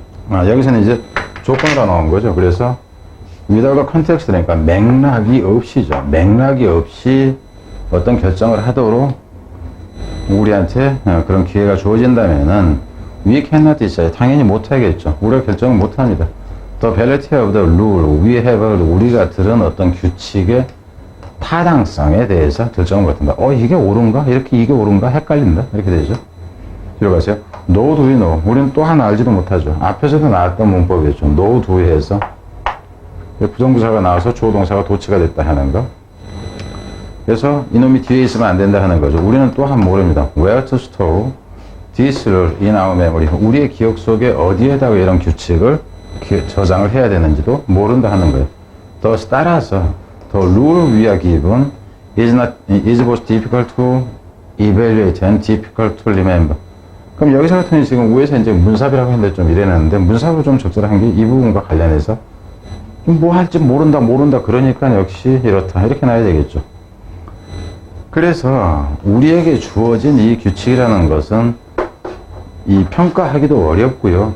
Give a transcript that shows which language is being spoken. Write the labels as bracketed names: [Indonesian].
[Korean] 여기서는 이제 조건으로 나온 거죠. 그래서 [English] without context, [Korean] 그러니까 맥락이 없이죠. 맥락이 없이 어떤 결정을 하도록 우리한테 그런 기회가 주어진다면은 [English] we cannot decide. [Korean] 당연히 못하겠죠. 우리가 결정을 못합니다. [English] The validity of the rule we have. [Korean] 우리가 들은 어떤 규칙의 타당성에 대해서 결정을 못한다. 이게 옳은가? 이게 옳은가? 헷갈린다. 이렇게 되죠. 뒤로 가세요. [English] No do we know. [Korean] 우리는 또 하나 알지도 못하죠. 앞에서도 나왔던 문법이었죠. No do 해서 부정부사가 나와서 주어동사가 도치가 됐다 하는 거. 그래서 이놈이 뒤에 있으면 안 된다 하는 거죠. 우리는 또한 모릅니다. [English] Where to store this를 in our memory. [Korean] 우리의 기억 속에 어디에다가 이런 규칙을 저장을 해야 되는지도 모른다 하는 거예요. [English] thus [Korean] 따라서 [English] the rule we are given is both difficult to evaluate and difficult to remember. [Korean] 그럼 여기서 같은 경우 지금 위에서 이제 문삽이라고 했는데 좀 이래놨는데 문삽으로 좀 적절한 게 이 부분과 관련해서 뭐 할지 모른다 그러니까 역시 이렇다 이렇게 나야 되겠죠. 그래서 우리에게 주어진 이 규칙이라는 것은 이 평가하기도 어렵고요.